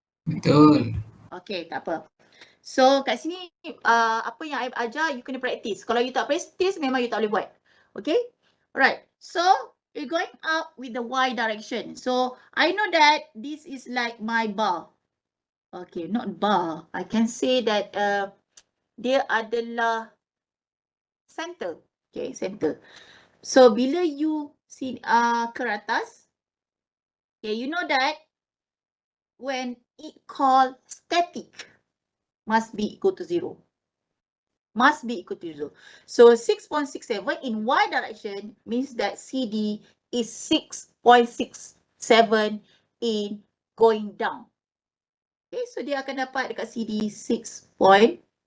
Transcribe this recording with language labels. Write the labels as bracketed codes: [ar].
[ms] Betul. Okay, tak apa. So kat sini apa yang I ajar, you kena practice. Kalau you tak practice, memang you tak boleh buat. Okay? Alright. [en] So you're going up with the Y direction. So I know that this is like my bar. Okay, not bar. I can say that [ms] dia adalah [en] center. Okay, center. So [ms] bila [en] you see [ms] ke atas, [en] okay, you know that when it called static, must be equal to 0. Must be equal to 0. So 6.67 in Y direction means that CD is 6.67 in going down. Okay, so [ms] dia akan dapat dekat CD 6.67.